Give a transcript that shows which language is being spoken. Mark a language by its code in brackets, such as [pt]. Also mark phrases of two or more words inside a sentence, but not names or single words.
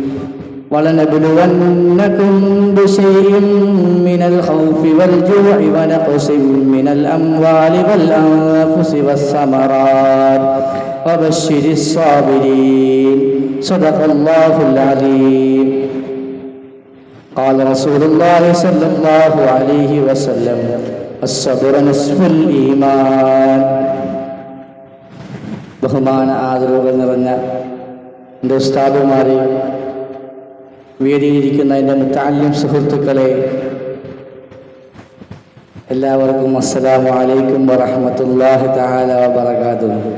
[ar] ولنبلونكم بشيء من الخوف والجوع ونقص من الأموال والأنفس والثمرات وبشر الصابرين صدق الله العظيم قال رسول الله صلى الله عليه وسلم الصبر نصف الإيمان [ml] ബഹുമാന ആദരവുകൾ നിറഞ്ഞ എൻ്റെ ഉസ്താദുമാരെ, വേദിയിലിരിക്കുന്ന എൻ്റെ മുത്തഅല്ലിം സുഹൃത്തുക്കളെ, എല്ലാവർക്കും [ar] السلام عليكم ورحمة الله تعالى وبركاته.